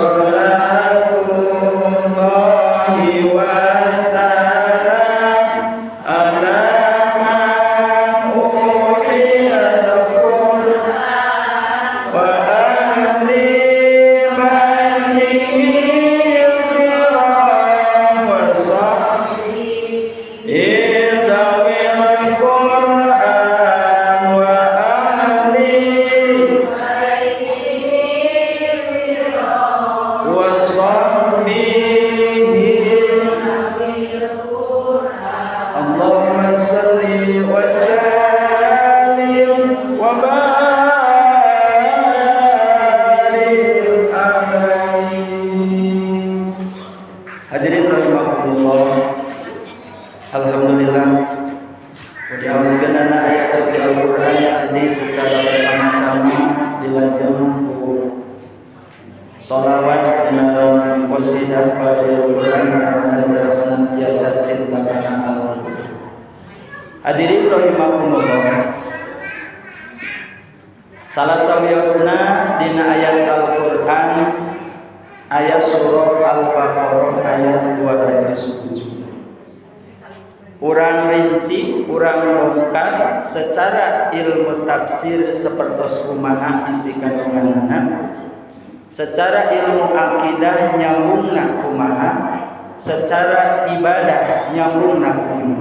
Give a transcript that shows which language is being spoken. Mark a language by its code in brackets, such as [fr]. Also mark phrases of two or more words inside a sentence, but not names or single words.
[ar] صلاة الله والسلام على من أوحي القرآن وأهل بيته الكرام وصحبه ذوي القرآن وأهل وصحبه. اللهم صل وسلم وبارك عليه. حاضرين رحمكم الله, [id] alhamdulillah diawaskan ayat suci Al-Quran tadi secara bersama-sama di lajang buku Salawat Sinaran Qasidah pada Al-Quran, mudah-mudahan senantiasa cinta karena Allah. [ar] حاضرين رحمكم الله. [su] Salah sawiosna dina ayat Al-Qur'an ayat surah Al-Baqarah ayat 207. Urang rinci, urang bongkar secara ilmu tafsir sapertos kumaha isi kandunganna, secara ilmu akidah nyambungna kumaha, secara ibadah nyambungna kumaha.